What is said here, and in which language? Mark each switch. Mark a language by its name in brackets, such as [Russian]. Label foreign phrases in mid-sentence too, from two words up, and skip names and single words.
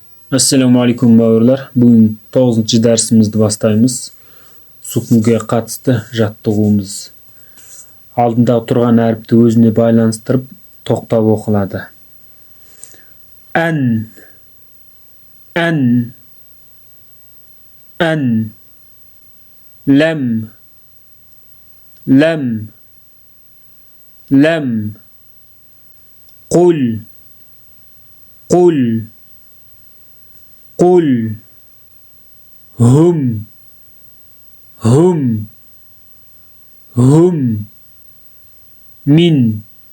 [Arabic] السلام عليكم bауырлар. [Kazakh] Бүгін 9-шы дәрісімізді бастаймыз. Сукунге қатысты жаттығуымыз. Алдында тұрған әріпті өзіне байланыстырып, тоқтап оқылады. Ән, ләм, құл, hum, min,